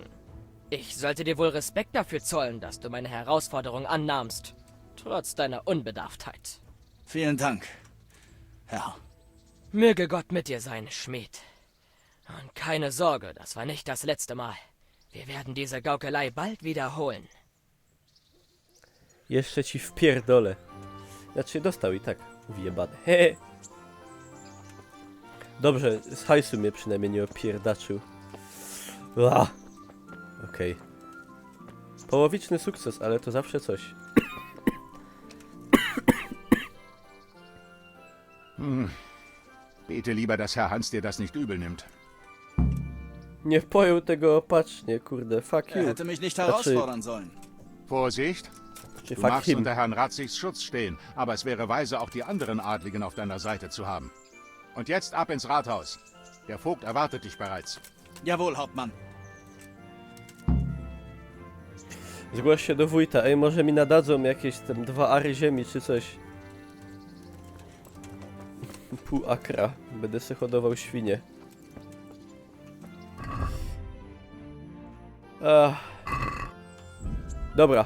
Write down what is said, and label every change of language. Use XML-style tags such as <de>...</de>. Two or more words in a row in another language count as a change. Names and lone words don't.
<de>Ich sollte dir wohl Respekt dafür zollen, dass du meine Herausforderung annahmst, trotz deiner Unbedarftheit. Vielen Dank, Herr. Möge Gott mit dir sein, Schmied. Und keine Sorge, das war nicht das letzte Mal. Wir werden diese Gaukelei bald wiederholen.</de> <pl>Jeszcze ci wpierdolę. Znaczy dostał i tak wyjebane. Hehe. Dobrze, z hajsu mnie przynajmniej nie opierdaczył. Okej. Połowiczny sukces, ale to zawsze coś.</pl> <de>Bete lieber, dass Herr Hans dir das nicht übel nimmt.</de> <pl>Nie pojął tego opatrznie, kurde,</pl> <en>fuck you.</en> <de>Hätte mich nicht herausfordern sollen. Vorsicht! Du magst unter Herrn Ratzigs Schutz stehen, aber es wäre weise, auch die anderen Adligen auf deiner Seite zu haben. Und jetzt ab ins Rathaus. Der Vogt erwartet dich bereits. Jawohl, Hauptmann.</de> <pl>Zgłoś się do wójta. Ej, może mi nadadzą jakieś tam 2 ary ziemi czy coś. Pół akra. Będę se hodował świnie. Dobra.</pl>